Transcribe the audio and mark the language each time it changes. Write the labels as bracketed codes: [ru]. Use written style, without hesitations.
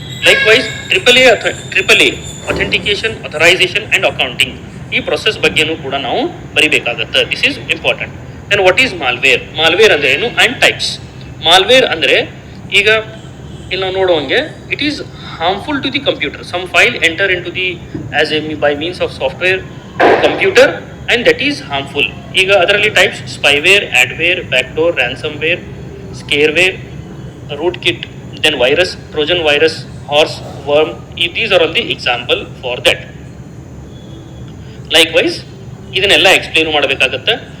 [kn] Like wise AAA authentication, authorisation and accounting, ಈ process ಬಗ್ಗೆನೂ ಕೂಡ ನಾವು ಬರಿಬೇಕಾಗತ್ತೆ. [en] This is important. Then what is malware, [kn] malware ಅಂದ್ರೆ ಏನು [en] And types. [kn] ಮಾಲ್ವೇರ್ ಅಂದರೆ ಈಗ ಇಲ್ಲಿ ನಾವು ನೋಡುವಂಗೆ [en] It is harmful to the computer. Some file enter into the by means of software computer and that is harmful. [kn] ಈಗ ಅದರಲ್ಲಿ [en] Types spyware, adware, backdoor, ransomware, scareware, root kit, then virus, Trojan virus, horse worm. These are all the example for that. Likewise [kn] ಇದನ್ನೆಲ್ಲ explain ಮಾಡಬೇಕಾಗತ್ತೆ.